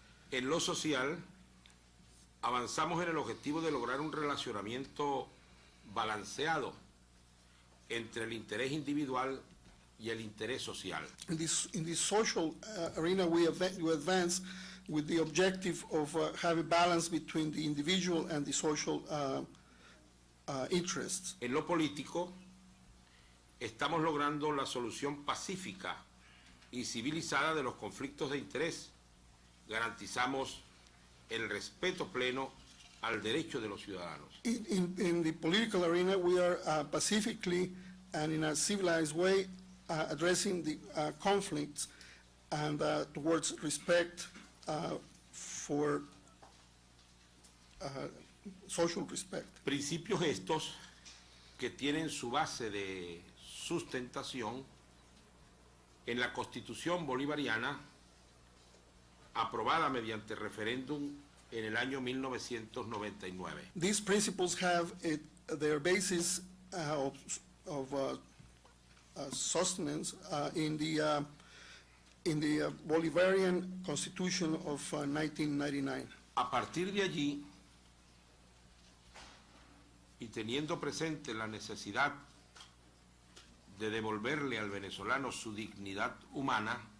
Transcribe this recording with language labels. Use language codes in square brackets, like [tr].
[es] En lo social, avanzamos en el objetivo de lograr un relacionamiento balanceado entre el interés individual y el interés social. [en] In this social arena, we advance with the objective of having balance between the individual and the social interests. [es] En lo político, estamos logrando la solución pacífica y civilizada de los conflictos de interés. Garantizamos el respeto pleno al derecho de los ciudadanos. [en] In the political arena, we are pacifically and in a civilized way addressing the conflicts and towards respect for social respect. [es] Principios estos que tienen su base de sustentación en la Constitución bolivariana aprobada mediante referéndum en el año 1999. [en] These principles have their basis of sustenance in the Bolivarian Constitution of 1999. [es] A partir de allí, y teniendo presente la necesidad de devolverle al venezolano su dignidad humana,